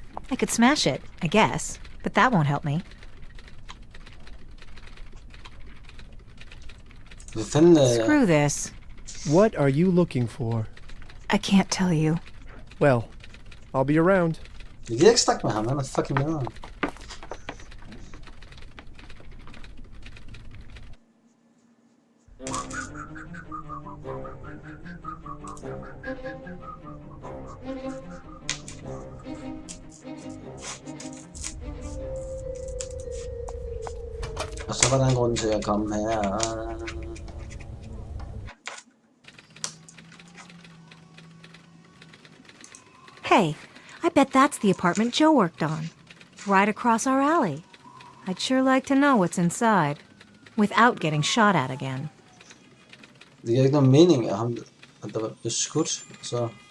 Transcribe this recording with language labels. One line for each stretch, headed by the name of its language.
English: I could smash it, I guess, but that won't help me.
Danish: Hvad fanden,
English: Screw this. What are you looking for? I can't tell you. Well, I'll be around.
Danish: Vi gider ikke snakke med ham, han er fucking nederen. Og så var der en grund til at komme her.
English: Hey, I bet that's the apartment Joe worked on. Right across our alley. I'd sure like to know what's inside. Without getting shot at again.
Danish: Det giver ikke nogen mening, at der var beskudt, så...